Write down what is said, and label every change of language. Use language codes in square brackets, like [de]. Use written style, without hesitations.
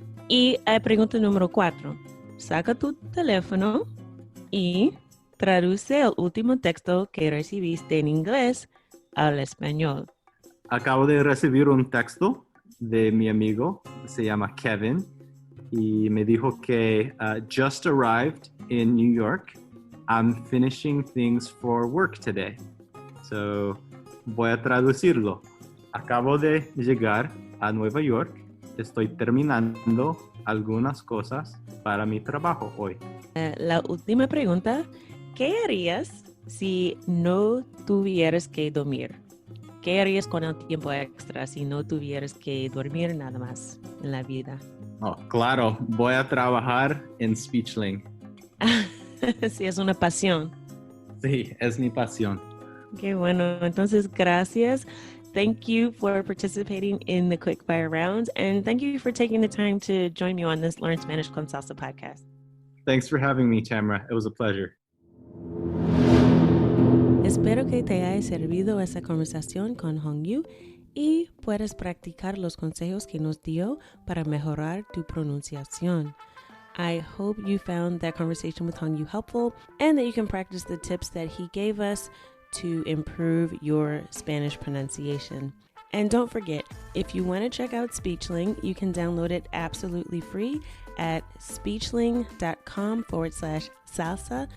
[es] Y pregunta número 4, saca tu teléfono y traduce el último texto que recibiste en inglés al español. Acabo de recibir un texto de mi amigo, se llama Kevin, y me dijo que [en] just arrived in New York I'm finishing things for work today. [es] So, voy a traducirlo. Acabo de llegar a Nueva York. Estoy terminando algunas cosas para mi trabajo hoy. La última pregunta, ¿qué harías si no tuvieras que dormir? ¿Qué harías con el tiempo extra si no tuvieras que dormir nada más en la vida? Oh, claro, voy a trabajar en Speechling. Sí, es una pasión. Sí, es mi pasión. Qué bueno. Entonces, gracias. [en] Thank you for participating in the quick fire rounds, and thank you for taking the time to join me on this Learn Spanish con Salsa podcast. Thanks for having me, Tamara. It was a pleasure. [es] Espero que te haya servido esta conversación con Hongyu y puedas practicar los consejos que nos dio para mejorar tu pronunciación. [en] I hope you found that conversation with Hongyu helpful and that you can practice the tips that he gave us to improve your Spanish pronunciation. And don't forget, if you want to check out Speechling, you can download it absolutely free at speechling.com/salsa.